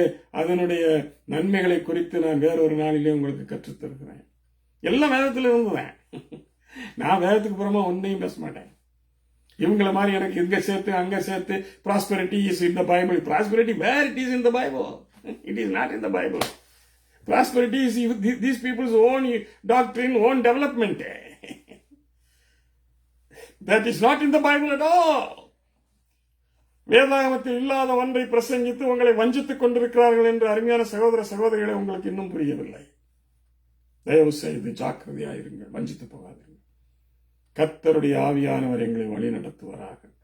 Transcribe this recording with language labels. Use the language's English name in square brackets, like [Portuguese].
[Tamil] அதனுடைய நன்மைகளை குறித்து நான் வேறொரு நாளிலே உங்களுக்கு கற்றுத் தருகிறேன். எல்லாம் வேதத்தில் இருந்துதான். நான் வேதத்துக்கு புறமா ஒன்றையும் பேச மாட்டேன். இவங்கள மாதிரி எனக்கு இங்க சேர்த்து அங்க சேர்த்து [English] prosperity is in the Bible. Prosperity, where it is in the Bible? It is not in the Bible. Prosperity is these people's own doctrine, own development. That is not in the Bible at all. [Tamil] வேதாகமத்தில் இல்லாத ஒன்றை பிரசங்கித்து உங்களை வஞ்சித்துக் கொண்டிருக்கிறார்கள் என்று அருமையான சகோதர சகோதரிகளை உங்களுக்கு இன்னும் புரியவில்லை. தயவு செய்து ஜாக்கிரதையாயிருங்கள், வஞ்சித்து போகாதீர்கள். கர்த்தருடைய ஆவியானவர் எங்களை வழி நடத்துவாராக.